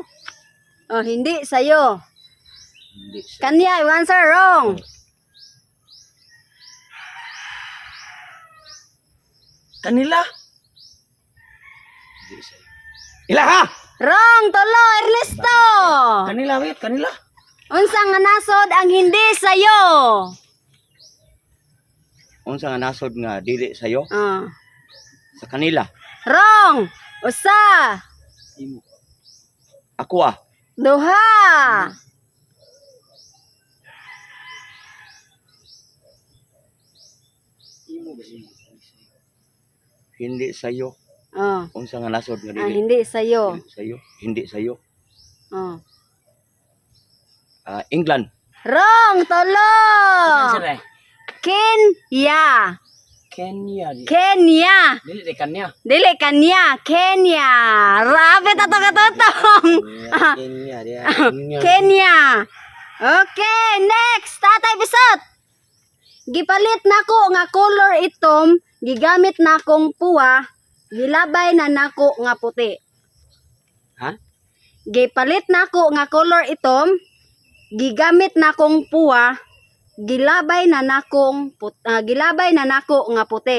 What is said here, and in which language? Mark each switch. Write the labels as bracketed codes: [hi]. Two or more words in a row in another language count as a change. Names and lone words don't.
[tl] Oh, hindi sayo. Hindi sa... Kanya yung answer. Wrong. Kanila. Hindi sa'yo. Ilaha! [ceb] Wrong. Tolo, Ernesto. [tl] Kanila wait, kanila. [ceb] Unsa nga nasod ang [tl] hindi sayo? [ceb] Unsa nga nasod nga dili sayo Ah. [tl] sa kanila. [ceb] Wrong. Usa. Ako Duha. [tl] hindi sayo. Oh. [ceb] Unsa nga nasod nga Ang dili [tl] hindi sayo. sayo. Hindi sayo. Oh. England. Wrong. [ceb] Tolo. [tl] Saan sila? Kenya. Kenya. Kenya. [ceb] Dili di kanya. Dili kanya. Kenya. Rabi tato katotong. Kenya. Kenya. [en] Okay, next. Tatay Bisot. [ceb] Gipalit nako nga color itom, gigamit nakong puwa, gilabay na nako nga puti. Ha? Gipalit nako nga color itom, gigamit nakong puwa, gilabay na nakong gilabay na nako nga puti.